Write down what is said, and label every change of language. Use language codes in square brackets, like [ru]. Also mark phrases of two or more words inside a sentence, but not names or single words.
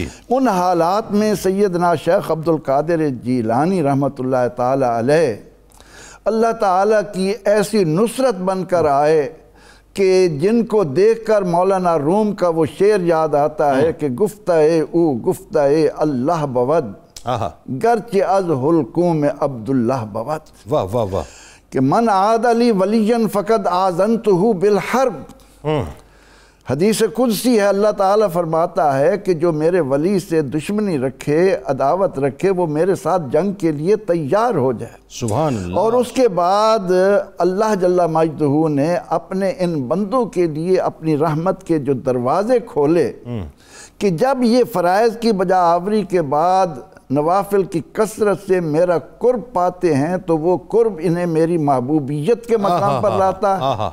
[ur] ان حالات میں سیدنا شیخ عبد القادر جیلانی رحمۃ اللہ تعالی علیہ اللہ تعالیٰ کی ایسی نصرت بن کر آئے کہ جن کو دیکھ کر مولانا روم کا وہ شعر یاد آتا ہے کہ [fa] گفتہ او گفتہ اللہ بود گرچہ از حلقوم عبداللہ بود۔ [ur] واہ واہ واہ۔ [ar] کہ من عاد علی ولی فقد آذنتہ بالحرب۔ [ur] حدیث قدسی ہے، اللہ تعالیٰ فرماتا ہے کہ جو میرے ولی سے دشمنی رکھے، عداوت رکھے، وہ میرے ساتھ جنگ کے لیے تیار ہو جائے۔ [ar] سبحان اللہ۔ [ur] اور اس کے بعد اللہ جل مجدہ نے اپنے ان بندوں کے لیے اپنی رحمت کے جو دروازے کھولے کہ جب یہ فرائض کی بجا آوری کے بعد نوافل کی کثرت سے میرا قرب پاتے ہیں تو وہ قرب انہیں میری محبوبیت کے مقام پر لاتا ہے۔